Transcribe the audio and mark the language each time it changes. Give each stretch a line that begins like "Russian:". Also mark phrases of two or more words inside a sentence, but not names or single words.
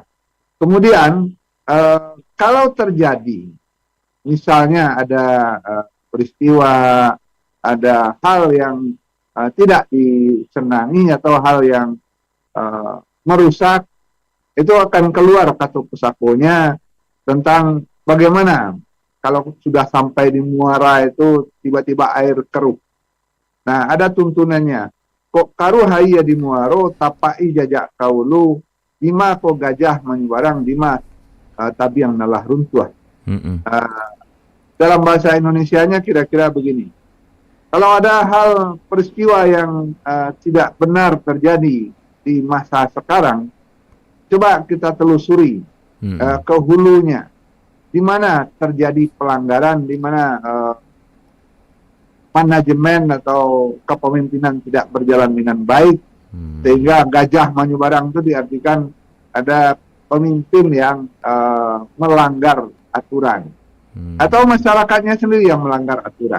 Indonesian: Kemudian kalau terjadi misalnya ada peristiwa, ada hal yang tidak disenangi atau hal yang merusak, itu akan keluar kata pusakonya tentang bagaimana kalau sudah sampai di muara itu tiba-tiba air keruh. Nah, ada tuntunannya.
Minangkabau: Kok karu haya di muaro, tapai jajak kaulu, lima kok gajah menyuarang, lima tabiang nalah runtuh.
Indonesian: Dalam bahasa Indonesianya kira-kira begini. Kalau ada hal peristiwa yang tidak benar terjadi di masa sekarang, coba kita telusuri ke hulunya. Di mana terjadi pelanggaran, di mana manajemen atau kepemimpinan tidak berjalan dengan baik, sehingga gajah menyubarang itu diartikan ada pemimpin yang melanggar aturan, atau masyarakatnya sendiri yang melanggar aturan.